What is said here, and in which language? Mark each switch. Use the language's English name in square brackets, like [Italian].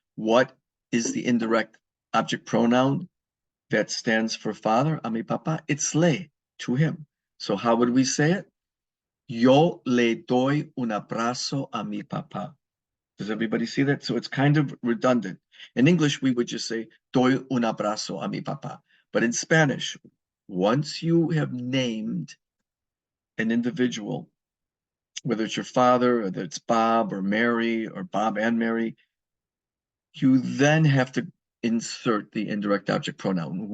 [English] What is the indirect object pronoun that stands for father? [Spanish] A mi papá. [English] It's le, to him. So how would we say it? [Spanish] Yo le doy un abrazo a mi papá. [English] Does everybody see that? So it's kind of redundant. In English, we would just say, [Spanish] doy un abrazo a mi papá. [English] But in Spanish, once you have named an individual, whether it's your father, whether it's Bob or Mary, or Bob and Mary, you then have to insert the indirect object pronoun.